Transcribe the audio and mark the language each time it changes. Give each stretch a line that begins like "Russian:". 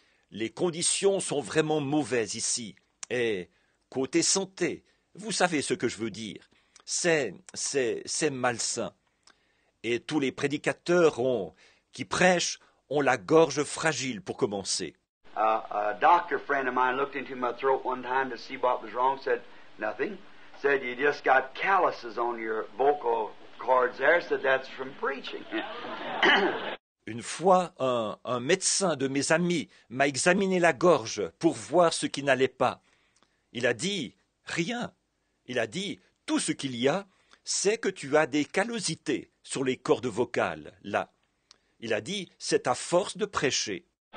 French: Les conditions sont vraiment mauvaises ici. Et côté santé, vous savez ce que je veux dire. C'est malsain. Et tous les prédicateurs qui prêchent ont la gorge fragile pour commencer.
English: A doctor friend of mine looked into my throat one time to see what was wrong, said nothing. Said you just got calluses on your vocal cords there, said that's from preaching.
French: Une fois, un médecin de mes amis m'a examiné la gorge pour voir ce qui n'allait pas. Il a dit « Rien ». Il a dit « Tout ce qu'il y a, c'est que tu as des callosités sur les cordes vocales, là. » Il a dit « C'est à force de prêcher. »